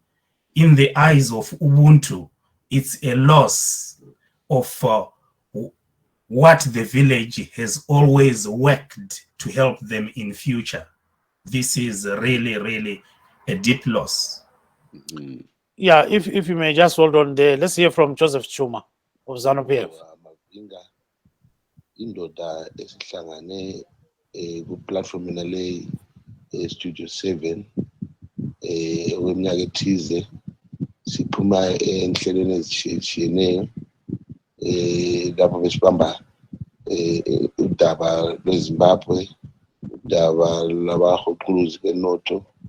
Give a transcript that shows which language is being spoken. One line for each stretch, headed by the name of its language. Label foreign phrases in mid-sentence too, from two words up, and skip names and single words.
English: In the eyes of Ubuntu, it's a loss of what the village has always worked to help them in future. This is really, really a deep loss. Yeah, if you may just hold on there, let's hear from Joseph Chuma of ZANU-PF.
North Ndebele: Indoda esihlangane ku-platform nale Studio 7 weminyaka ethize siphuma enhlelweni ezitshiyeneyo lapho besibamba udaba lweZimbabwe, udaba lwabahuquluzi benotho,